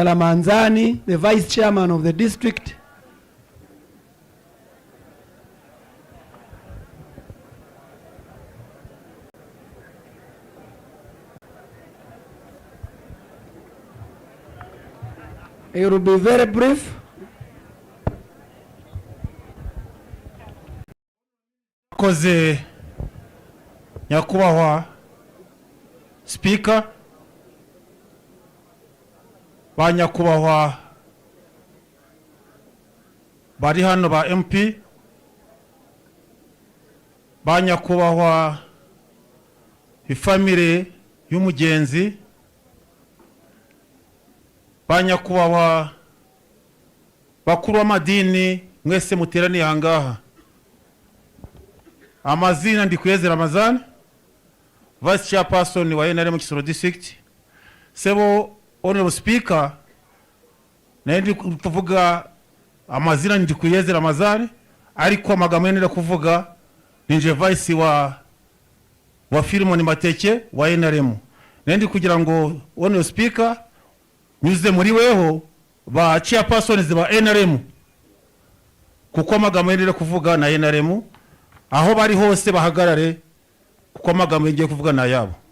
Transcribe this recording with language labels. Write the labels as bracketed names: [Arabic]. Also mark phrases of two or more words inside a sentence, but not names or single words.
[English] Lamanzani, the vice chairman of the district. It will be very brief. [Kinyarwanda] Koze nyakubahwa speaker, ba nyakubahwa bari hano ba MP, ba nyakubahwa ifamily y'umugenzi, ba nyakubahwa bakuru w'amadini mwese muteraniye ahangaha. Amazina ndi Kigezi Ramazan, [English] vice chairperson [Kinyarwanda] wa NRM Kisoro district. Sebo [English] honorable speaker, [Kinyarwanda] naendi kuvuga amazina ndi Kigezi Ramazan, ariko amagambo nenda kuvuga ninje vice wa Filimon Mateke wa NRM. Naendi kugira ngo [English] honorable speaker [Kinyarwanda] nyuze muri weho ba chairpersons ba NRM, kuko amagambo nenda kuvuga na NRM aho bari hose bahagarare, kuko amagambo ngiye kuvuga na yabo.